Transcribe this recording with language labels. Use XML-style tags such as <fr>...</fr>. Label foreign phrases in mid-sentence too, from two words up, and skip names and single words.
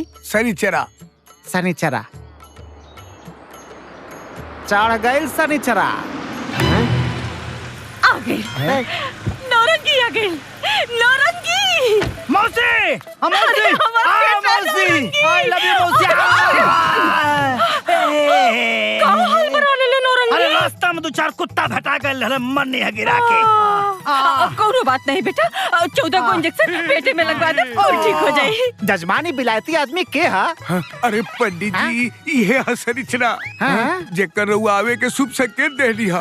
<bho>शनिचरा। शनिचरा चढ़ गई। शनिचरा आ गई। नौरंगी आ गई। नौरंगी। मौसी, मौसी, अरे हमारे बेटा मौसी,</bho> <en>I love you मौसी।</en> <bho>का हाल बना ले नौरंगी? अरे रास्ता में दो चार कुत्ता भटा गए, मन नहीं है गिरा के। कोनो बात नहीं बेटा, 14 को इंजेक्शन पेटे में लगवा दे और ठीक हो जाए। जजमानी बिलायती आदमी के हा? अरे पंडित जी ये है शनिचरा जेकर रउआ आवे के शुभ संकेत दे लिया।</bho>